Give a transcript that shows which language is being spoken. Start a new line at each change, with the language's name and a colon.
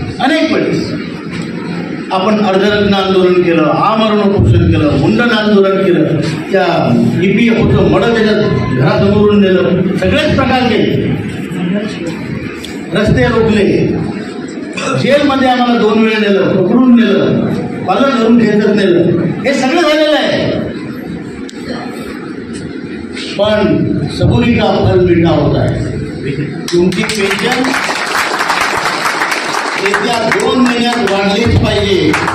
Marathi: अनेक वेळेस आपण अर्धरत्न आंदोलन केलं, आमरण उपोषण केलं, मुंडन आंदोलन केलं, त्या EPFOचं मड त्याच्यात घरासमोरून नेलं, सगळेच प्रकार केले. रस्ते रोखले, जेलमध्ये आम्हाला 2 वेळ नेलं, पकडून नेलं, पालन धरून खेचत नेलं. हे सगळं झालेलं आहे.
Hindi: पण सबुरी का फल मीठा होता है.
Marathi: तुमची पेन्शन येत्या 2 महिन्यात वाढलीच पाहिजे.